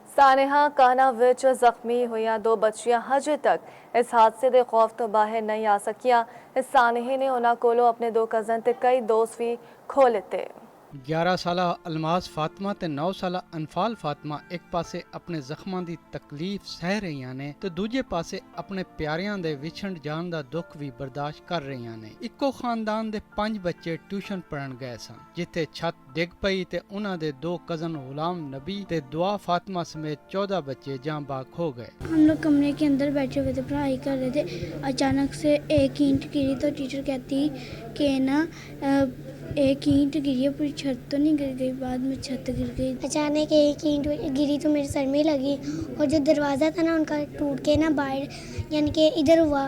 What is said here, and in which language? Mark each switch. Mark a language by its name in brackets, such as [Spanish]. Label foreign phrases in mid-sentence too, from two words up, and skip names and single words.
[Punjabi] ਸਾਨੇਹਾ ਕਾਨਾ ਵਿਚ ਜ਼ਖ਼ਮੀ ਹੋਈ ਦੋ ਬੱਚੀਆਂ ਹਜੇ ਤਕ ਇਸ ਹਾਦਸੇ ਕੇ ਖ਼ੌਫ਼ ਤੋਂ ਬਾਹਰ ਨਹੀਂ ਆ ਸਕੀਆਂ। ਇਸ ਸਾਨੇਹੇ ਨੇ ਉਨ੍ਹੋਂ ਨੇ ਕੋਲੋਂ ਅਪਣੇ ਦੋ ਕਜ਼ਨ ਤੇ ਕਈ ਦੋਸਤ ਭੀ ਖੋ ਲਿਤੇ। 11 ਸਾਲਾ ਅਲਮਾਜ਼ ਫਾਤਮਾ ਤੇ 9 ਸਾਲਾ ਅਨਫਾਲ ਫਾਤਮਾ ਇੱਕ ਪਾਸੇ ਆਪਣੇ ਜ਼ਖਮਾਂ ਦੀ ਤਕਲੀਫ ਸਹਿ ਰਹੀਆਂ ਨੇ ਤੇ ਦੂਜੇ ਪਾਸੇ ਆਪਣੇ ਪਿਆਰਿਆਂ ਦੇ ਵਿਛੜ ਜਾਣ ਦਾ ਦੁੱਖ ਵੀ ਬਰਦਾਸ਼ਤ ਕਰ ਰਹੀਆਂ ਨੇ। ਇੱਕੋ ਖਾਨਦਾਨ ਦੇ 5 ਬੱਚੇ ਟਿਊਸ਼ਨ ਪੜ੍ਹਨ ਗਏ ਸਨ, ਜਿੱਥੇ ਛੱਤ ਡਿੱਗ ਪਈ ਤੇ ਉਹਨਾਂ ਦੇ ਦੋ ਕਜ਼ਨ ਗੁਲਾਮ ਨਬੀ ਤੇ ਦੁਆ ਫ਼ਾਤਿਮਾ ਸਮੇਤ 14 ਬੱਚੇ ਜਾਨ ਬਾਗ ਹੋ ਗਏ। [Urdu] ہم لوگ کمرے کے اندر بیٹھے ہوئے تھے، پڑھائی کر رہے تھے۔ اچانک سے ایک اینٹ گری تو ٹیچر کہتی کہ نا ایک اینٹ گری ہے، پوری چھت تو نہیں گر گئی، بعد میں چھت گر گئی. اچانک ایک اینٹ گری تو میرے سر میں لگی اور جو دروازہ تھا نا ان کا ٹوٹ کے نا باہر یعنی کہ ادھر ہوا.